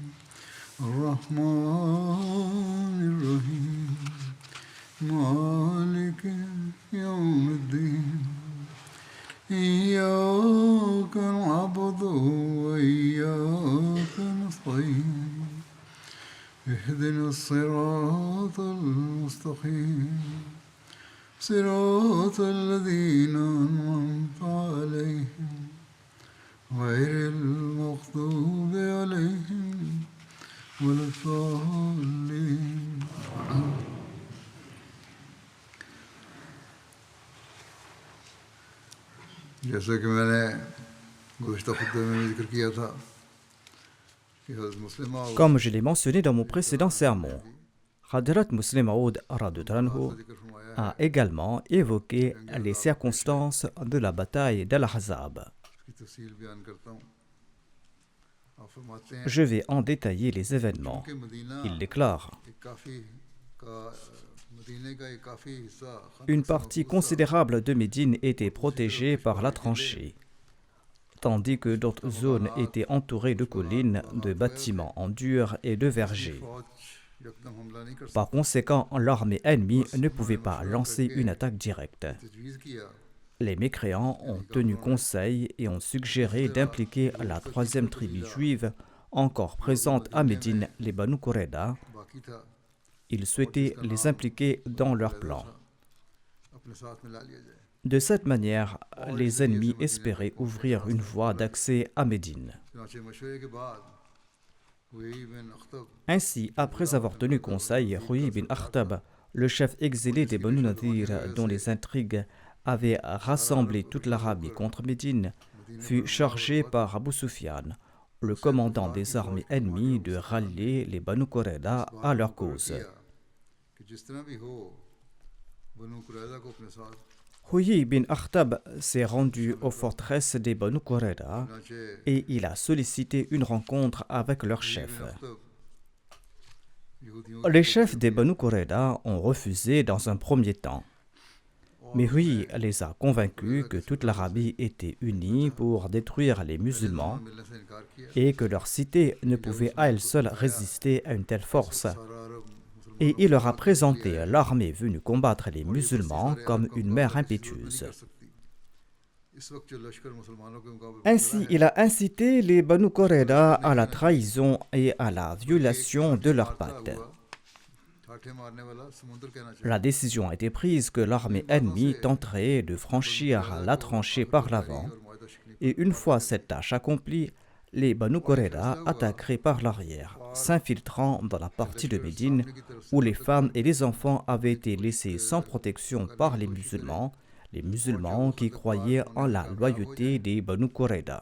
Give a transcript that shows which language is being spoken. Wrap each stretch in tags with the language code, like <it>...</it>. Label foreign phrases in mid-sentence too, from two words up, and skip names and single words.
<ar>الرحمن الرحيم مالك يوم الدين إياك نعبد وإياك نستعين اهدنا الصراط المستقيم صراط الذين أنعمت عليهم غير المغضوب عليهم ولا الضالين.</ar> <ur>جیسے کہ میں نے گزشتہ خطبے میں ذکر کیا تھا کہ حضرت مسلم موعود</ur> <fr>Comme je l'ai mentionné dans mon précédent sermon, Hadrat Muslim Maud radhiyallahu a également évoqué les circonstances de la bataille d'Al-Ahzab.</fr> <ur>کی تفصیل بیان کرتا ہوں۔ آپ فرماتے ہیں</ur> <fr>Je vais en détailler les événements.</fr> <ur>کہ مدینہ</ur> <fr>Il déclare:</fr> <ur>ایک کافی کا مدینے کا ایک کافی حصہ</ur> <fr>Une partie considérable de Médine était protégée par la tranchée, tandis que d'autres zones étaient entourées de collines, de bâtiments en dur et de vergers.</fr> <ur>فوج یکدم حملہ نہیں کر</ur> <fr>Par conséquent, l'armée ennemie ne pouvait pas lancer une attaque directe.</fr> <ur>تجویز کیا</ur> <fr>Les mécréants ont tenu conseil et ont suggéré d'impliquer la troisième tribu juive encore présente à Médine, les Banu Qurayza.</fr> <ur>باقی تھا</ur> <fr>Ils souhaitaient les impliquer dans leur plan.</fr> <ur>اپنے ساتھ میں لا لیا جائے.</ur> <fr>De cette manière, les ennemis espéraient ouvrir une voie d'accès à Médine.</fr> <ur>چنانچہ مشورے کے بعد حیی بن اخطب</ur> <fr>Ainsi, après avoir tenu conseil, Huyy bin Akhtab, le chef exilé des Banu Nadir, dont les intrigues avaient rassemblé toute l'Arabie contre Médine, fut chargé par Abu Sufyan, le commandant des armées ennemies, de rallier les Banu Qurayza à leur cause.</fr> <ur>کہ جس طرح بھی ہو بنو قریظہ کو اپنے ساتھ</ur> <fr>Huyy bin Akhtab s'est rendu aux forteresses des Banu Qurayza</fr> <ur>چنانچہ</ur> <fr>et il a sollicité une rencontre avec leur chef.</fr> <ur>اخطب یہودیوں</ur> <fr>Les chefs des Banu Qurayza ont refusé dans un premier temps. Mais Huyy les a convaincus que toute l'Arabie était unie pour détruire les musulmans</fr> <ur>ملنے سے انکار کیا.</ur> <fr>et que leur cité ne pouvait à elle seule résister à une telle force.</fr> <ur>سارا عرب</ur> <fr>Et il leur a présenté l'armée venue combattre les musulmans comme une mer impétueuse.</fr> <ur>اس وقت جو لشکر مسلمانوں کے مقابلے</ur> <fr>Ainsi, il a incité les Banu Qurayza à la trahison et à la violation de leur pacte.</fr> <ur>ٹھاٹھے مارنے والا سمندر کہنا چاہیے.</ur> <fr>La décision a été prise que l'armée ennemie tenterait de franchir la tranchée par l'avant,</fr> <ur>اور معاہدہ شکنی</ur> <fr>et une fois cette tâche accomplie, les Banu Qurayza attaqueraient par l'arrière, s'infiltrant dans la partie de Médine où les femmes et les enfants avaient été laissés sans protection par les musulmans qui croyaient en la loyauté des Banu Qurayza.</fr>